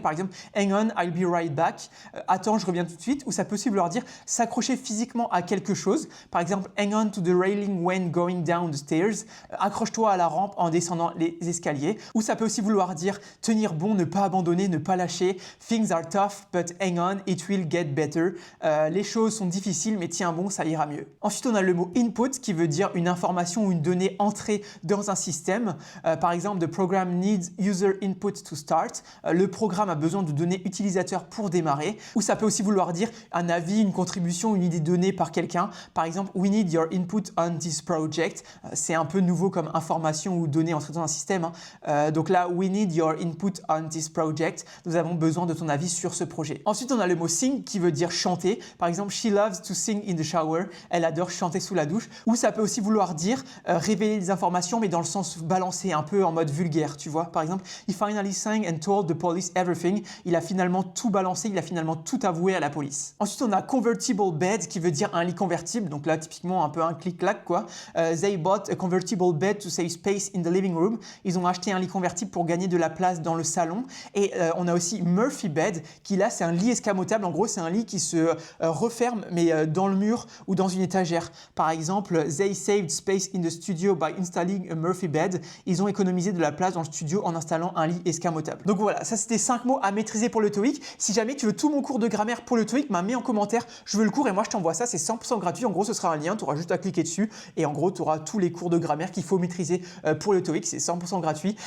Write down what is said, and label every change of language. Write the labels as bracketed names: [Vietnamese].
[French] Par exemple [English] hang on, I'll be right back. [French] Attends, je reviens tout de suite. Ou ça peut aussi vouloir dire s'accrocher physiquement à quelque chose. Par exemple [English] hang on to the railing when going down the stairs. [French] Accroche-toi à la rampe en descendant les escaliers. Ou ça peut aussi vouloir dire tenir bon, ne pas abandonner, ne pas lâcher. [English] Things are tough but hang on, it will get better. [French] Les choses sont difficiles mais tiens bon, ça ira mieux. Ensuite on a le mot input qui veut dire une information ou une donnée entrée dans un système. Par exemple, [English] the program needs user input to start. [French] Le programme a besoin de données utilisateurs pour démarrer. Ou ça peut aussi vouloir dire un avis, une contribution, une idée donnée par quelqu'un. Par exemple, [English] we need your input on this project. [French] C'est un peu nouveau comme information ou donnée entrée dans un système. Donc là, [English] we need your input on this project. [French] Nous avons besoin de ton avis sur ce projet. Ensuite, on a le mot sing qui veut dire chanter. Par exemple, [English] she loves to sing in the shower. [French] Elle adore chanter sous la douche. Ou ça peut aussi vouloir dire révéler des informations mais dans le sens balancé, un peu en mode vulgaire, tu vois. Par exemple, [English] he finally sang and told the police everything. [French] Il a finalement tout balancé, il a finalement tout avoué à la police. Ensuite, on a convertible bed qui veut dire un lit convertible. Donc là, typiquement, un peu un clic-clac, quoi. [English] They bought a convertible bed to save space in the living room. [French] Ils ont acheté un lit convertible pour gagner de la place dans le salon. Et on a aussi Murphy bed qui là, c'est un lit escamotable. En gros, c'est un lit qui se referme, mais dans le mur ou dans une étagère. Par exemple, [English] they saved space in the studio by installing a Murphy bed. [French] Ils ont économisé de la place dans le studio en installant un lit escamotable. Donc voilà, ça c'était 5 mots à maîtriser pour le TOEIC. Si jamais tu veux tout mon cours de grammaire pour le TOEIC, mets en commentaire, je veux le cours et moi je t'envoie ça, c'est 100% gratuit. En gros, ce sera un lien, tu auras juste à cliquer dessus et en gros, tu auras tous les cours de grammaire qu'il faut maîtriser pour le TOEIC, c'est 100% gratuit.